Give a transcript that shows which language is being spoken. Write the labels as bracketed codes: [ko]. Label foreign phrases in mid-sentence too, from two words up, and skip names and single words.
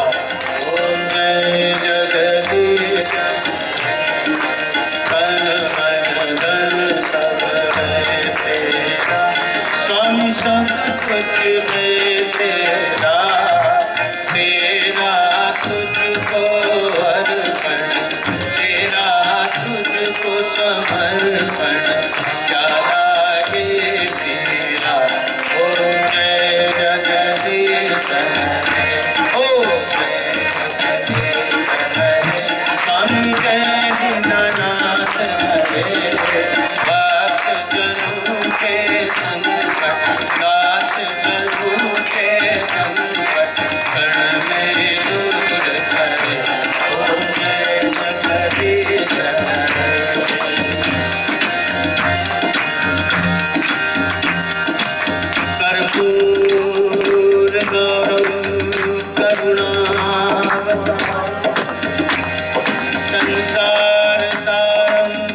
[hi] ओम जय जगदीश तन मन धन सब है तेरा, स्वामी सब कुछ है तेरा, तेरा तुझको अर्पण, तेरा तुझको समर्पण, क्या लागे तेरा। ओम जय जगदीश हरे, ओम जय जगदीश हरे, स्वामी जय दीनानाथ हरे, भक्त जनों के संकट, दास जनों के संकट, क्षण में दूर करे। ओम जय जगदीश हरे। [sa] कर्पूर गौरम करुणावतारम, संसार सारम